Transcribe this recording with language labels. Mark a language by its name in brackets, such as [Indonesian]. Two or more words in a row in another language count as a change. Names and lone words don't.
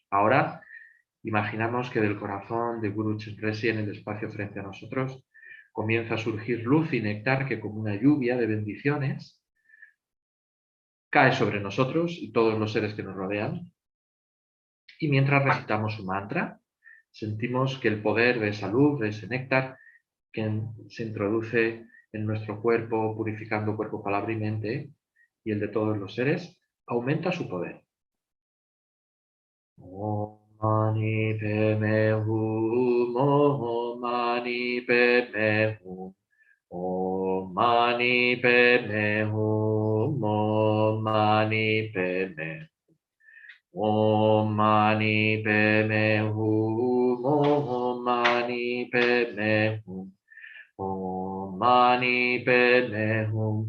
[Spanish] Ahora imaginamos que del corazón de Guru Chenrezig en el espacio frente a nosotros comienza a surgir luz y néctar que como una lluvia de bendiciones cae sobre nosotros y todos los seres que nos rodean. Y mientras recitamos su mantra, sentimos que el poder de esa luz, de ese néctar, que se introduce en nuestro cuerpo, purificando cuerpo, palabra y mente, y el de todos los seres, aumenta su poder. [Sanskrit] ॐ मणि पद्मे हूँ, ॐ मणि पद्मे हूँ, ॐ मणि पद्मे हूँ, ॐ मणि पद्मे ॐ मणि पद्मे हूँ, ॐ मणि पद्मे हूँ, ॐ मणि पद्मे हूँ,